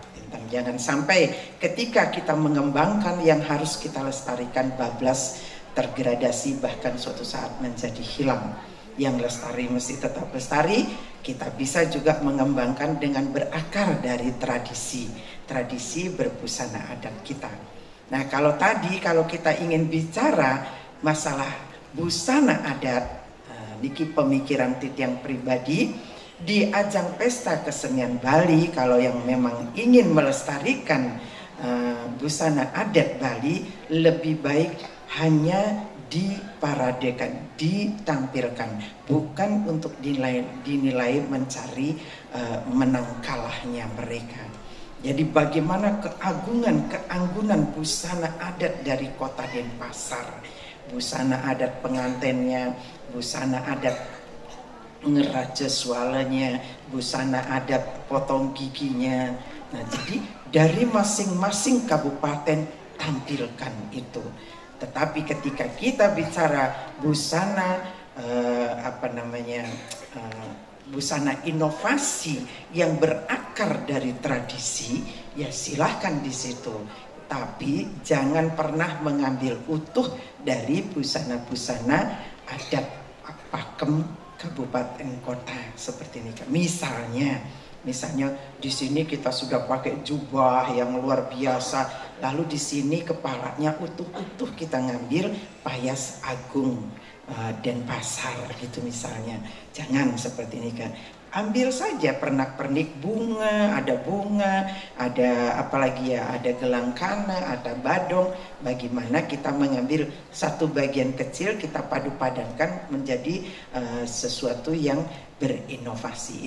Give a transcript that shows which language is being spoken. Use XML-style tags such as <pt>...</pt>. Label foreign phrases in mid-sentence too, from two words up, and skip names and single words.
<id>Jangan sampai ketika kita mengembangkan yang harus kita lestarikan bablas, tergradasi, bahkan suatu saat menjadi hilang. Yang lestari mesti tetap lestari. Kita bisa juga mengembangkan dengan berakar dari tradisi berbusana adat kita. Nah, kalau kita ingin bicara masalah busana adat, niki pemikiran yang pribadi, di ajang pesta kesenian Bali, kalau yang memang ingin melestarikan busana adat Bali, lebih baik hanya diparadekan, ditampilkan, bukan untuk dinilai mencari menang kalahnya mereka. Jadi bagaimana keanggunan busana adat dari kota Denpasar, busana adat pengantennya, busana adat ngeraja sualanya, busana adat potong giginya. Nah, jadi dari masing-masing kabupaten tampilkan itu. Tetapi ketika kita bicara busana busana inovasi yang berakar dari tradisi, ya silahkan di situ. Tapi jangan pernah mengambil utuh dari busana-busana adat pakem kabupaten kota seperti ini. Misalnya di sini kita sudah pakai jubah yang luar biasa, lalu di sini kepalanya utuh-utuh kita ngambil payas agung Denpasar gitu misalnya. Jangan seperti ini kan. Ambil saja pernak-pernik bunga, ada apalagi ya, ada gelang kana, ada badong. Bagaimana kita mengambil satu bagian kecil, kita padu-padankan menjadi sesuatu yang berinovasi.</id>